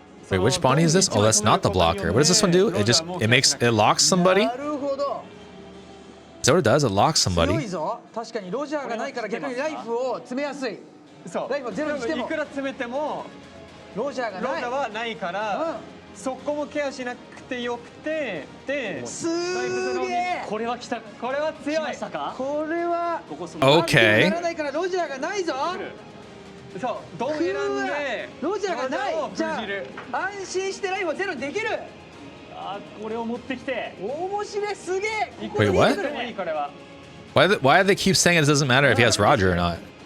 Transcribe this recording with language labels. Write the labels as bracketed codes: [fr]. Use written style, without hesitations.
[en] Wait, which Bonney is this? Oh, that's not the blocker. What does this one do? It locks somebody? Is that what it does? It locks somebody. [ja] 確かにロジャーがないから逆にライフを詰めやすい。そう。ライフをゼロにしてもいくら詰めてもロジャーはないから、そこもケアしなくてよくて、で、すげえ。これは来た。これは強い。これは。 [en] Okay. [ja] ならないからロジャーがないぞ。そう。どう選んでロジャーがない。じゃあ安心してライフをゼロにできる。これを持ってきて。面白いすげえ。 [en] Wait, what? Why do they keep saying it doesn't matter if he has Roger or not?